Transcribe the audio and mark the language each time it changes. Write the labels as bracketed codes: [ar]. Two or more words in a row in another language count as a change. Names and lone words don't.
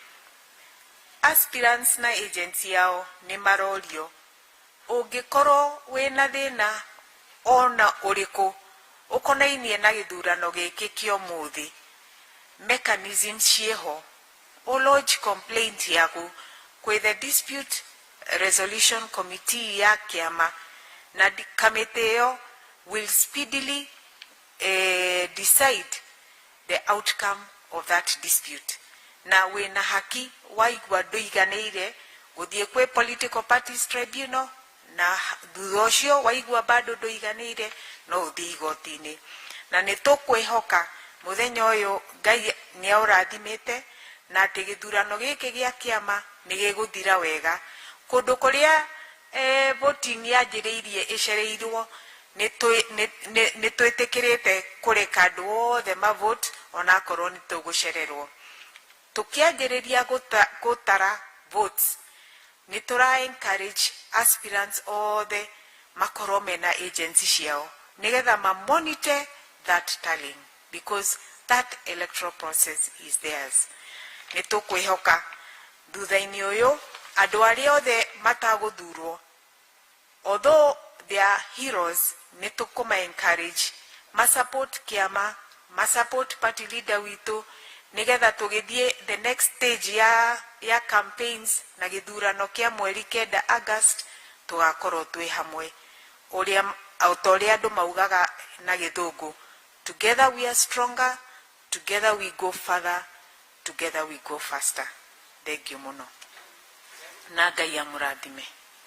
[ki] Aspirants na agency yao ni marorio ungikorwo wina thina ona uriku ukonainie na githurano giki kio muthi, mechanism cieho [en] lodge complaint [ki] yaku kwi [en] the dispute resolution committee [ki] ya kiama na committee yo [en] will speedily decide the outcome of that dispute. [ki] Na wina haki waigua nduiganeire guthie kwe [en] political parties tribunal [ki] na thutha ucio waigua bado nduiganeire no uthie igoti-ini. Na ni tukwihoka muthenya uyu Ngai ni aurathimite na ati githurano giki gia kiama ni giguthira wega. Kundu kuria voting yanjiriirie icereirwo ni twitikirite kureka andu othe mavote ona korwo ni tugucererwo. Tukianjiriria gutara votes ni tura encourage aspirants othe makorwo mena agency ciao nigetha ma [en] monitor that tallying because that electoral process is theirs. [ki] Ni tukwihoka thutha-ini uyu andu aria othe mataguthurwo [en] although they are heroes [ki] ni tukuma encourage ma support kiama ma [en] support party leader [ki] witu nigetha tugithie [en] the next stage [ki] ya campaigns na githurano kia mweri 9 August tugakorwo twi hamwe uria autoria andu maugaga na githungu, [en] together we are stronger, together we go further, together we go faster. Thank you [ki] muno na Ngai amurathime.